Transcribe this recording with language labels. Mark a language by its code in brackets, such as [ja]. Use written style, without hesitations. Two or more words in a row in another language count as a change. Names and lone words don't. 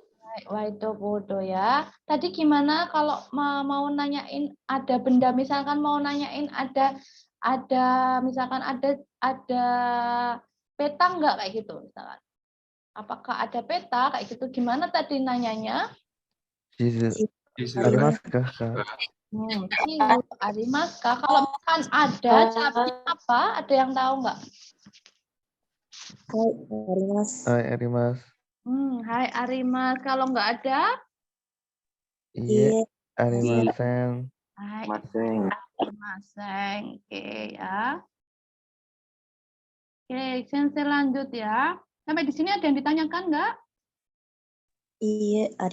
[id] Waido bodo ya. Tadi gimana kalau mau nanyain ada benda, misalkan mau nanyain ada misalkan ada peta enggak kayak gitu misalkan. Apakah ada peta kayak gitu? Gimana tadi nanyanya? [ja] Chizu. Chizu. あります か? 地図 あります か? [id] Kalau misalkan ada, jawabnya apa? Ada yang tahu enggak? [ja] はい あります. はい あります. はい あります. [id] Kalau enggak ada? [ja] Iya. Arimasen. Hai. Maseng. [id] Maseng. Oke ya. Oke, Sensei lanjut ya. Sampai di sini ada yang ditanyakan enggak?